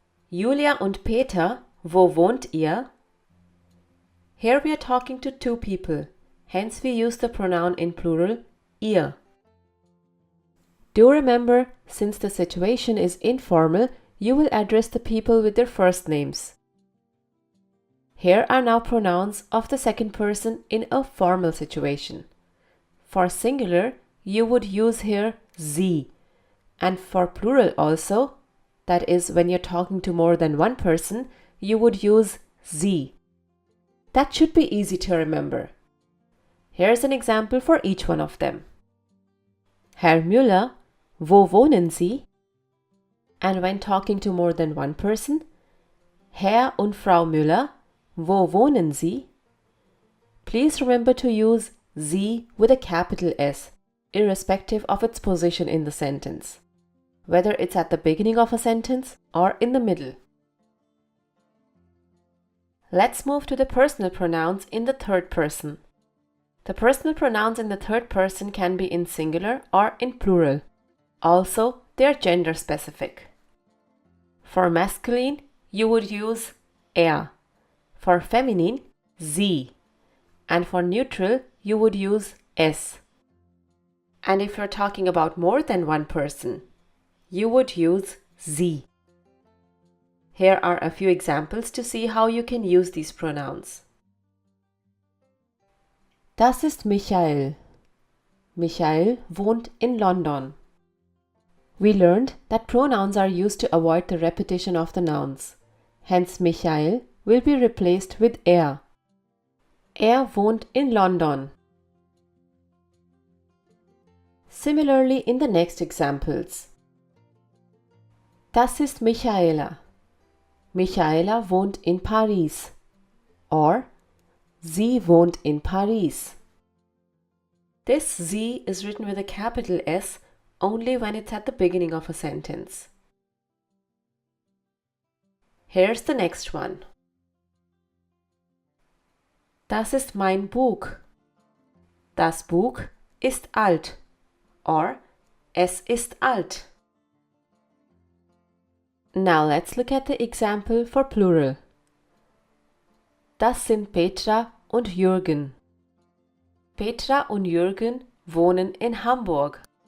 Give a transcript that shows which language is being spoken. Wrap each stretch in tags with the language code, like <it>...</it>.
<de>Julia und Peter, wo wohnt ihr?</de> <en>Here we are talking to two people, hence we use the pronoun in plural, ihr. Do remember, since the situation is informal, you will address the people with their first names. Here are now pronouns of the second person in a formal situation. For singular, you would use here sie, and for plural also, that is when you're talking to more than one person, you would use sie. That should be easy to remember. Here's an example for each one of them.</en> <de>Herr Müller, wo wohnen Sie?</de> <en>And when talking to more than one person,</en> <de>Herr und Frau Müller, wo wohnen Sie?</de> <en>Please remember to use Sie with a capital S, irrespective of its position in the sentence, whether it's at the beginning of a sentence or in the middle. Let's move to the personal pronouns in the third person. The personal pronouns in the third person can be in singular or in plural. Also, they are gender specific. For masculine, you would use er. For feminine, sie. And for neutral, you would use es. And if you're talking about more than one person, you would use sie. Here are a few examples to see how you can use these pronouns.</en> <de>Das ist Michael. Michael wohnt in London.</de> <en>We learned that pronouns are used to avoid the repetition of the nouns. Hence, Michael will be replaced with er.</en> <de>Er wohnt in London.</de> <en>Similarly in the next examples.</en> <de>Das ist Michaela. Michaela wohnt in Paris. or Sie wohnt in Paris.</de> <en>This sie is written with a capital S only when it's at the beginning of a sentence. Here's the next one.</en> <de>Das ist mein Buch. Das Buch ist alt. Or es ist alt.</de> <en>Now let's look at the example for plural.</en> <de>Das sind Petra und Jürgen. Petra und Jürgen wohnen in Hamburg.</de>